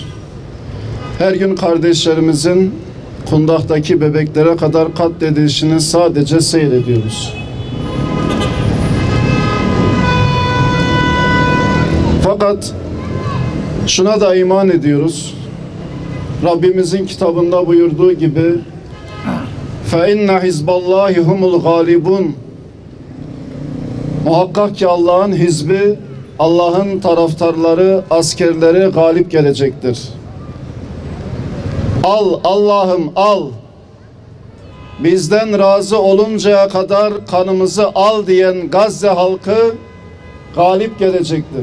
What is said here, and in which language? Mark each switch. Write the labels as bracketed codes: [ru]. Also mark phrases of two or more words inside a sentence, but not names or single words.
[tr] Her gün kardeşlerimizin kundaktaki bebeklere kadar katledilişini sadece seyrediyoruz. Fakat şuna da iman ediyoruz. Rabbimizin kitabında buyurduğu gibi [ar] فَاِنَّ حِزْبَ اللّٰهِ هُمُ الْغَالِبُونَ [tr] Muhakkak ki Allah'ın hizbi, Allah'ın taraftarları, askerleri galip gelecektir. Al Allah'ım al. Bizden razı oluncaya kadar kanımızı al diyen Gazze halkı galip gelecektir.